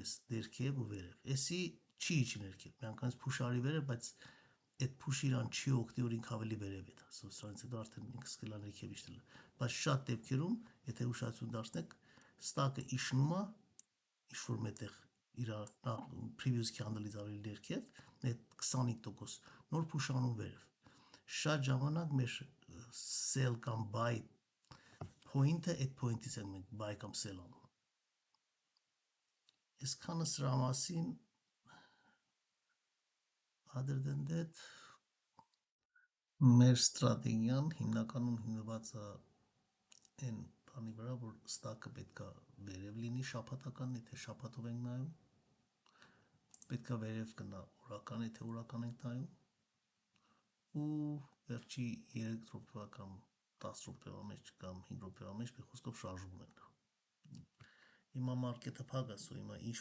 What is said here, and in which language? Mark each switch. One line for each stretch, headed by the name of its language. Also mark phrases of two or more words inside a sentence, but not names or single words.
Armenian: է ներքև ու վերև։ Էսի չի իջի ներքև, միանգամից push արի վերև, բայց այդ push-ը իրան չի օգտի, որ ինքը ավելի վերև է։ Սրանից հետո արդեն ինքը սկսել է ներքև իջնել։ Բայց շատ դեպքերում, եթե ուշադրություն դարձնեք, ստակը իջնում է ինչ-որ մետեղ իր
English: previous candle-
Armenian: ից ավելի ներքև, այդ 25%, նոր push անում վերև։ Շատ ժամանակ մեր sell կամ
English: buy point-
Armenian: ը այդ point-ից ենք մենք buy կամ sell անում։ Այսքանը սրա մասին,
English: other than that,
Armenian: մեր ստրատեգիան հիմնականում հիմնված է այն բանի վրա, որ ստակը պետք է վերև լինի շաբաթական, եթե շաբաթով ենք նայում, պետք է վերև գնա օրական, եթե օրական ենք նայում, ու վերջի 3 րոպեվա կամ 10 րոպեվա մեջ կամ 5 րոպեվա մեջ մի խոսքով շարժում ունենա։ Հիմա մարքեթը փակ է, հիմա ինչ